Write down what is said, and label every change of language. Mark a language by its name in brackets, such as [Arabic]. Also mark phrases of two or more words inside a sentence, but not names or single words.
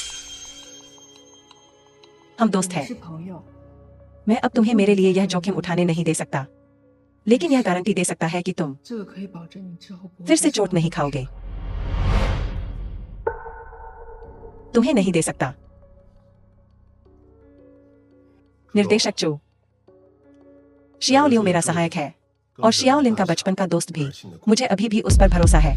[Hindi] हम दोस्त हैं। [Chinese] 是朋友， [Hindi] मैं अब तुम्हें मेरे लिए यह जोखिम उठाने नहीं दे सकता, लेकिन यह गारंटी दे सकता है कि तुम [Chinese] 这个可以保证你之后不会 [Hindi] फिर से [Chinese] 再受 [Hindi] चोट नहीं खाओगे। तुम्हें नहीं दे सकता। निर्देशक चो, शियाओ लियो मेरा सहायक है और शियाओ लिन का बचपन का दोस्त भी। मुझे अभी भी उस पर भरोसा है।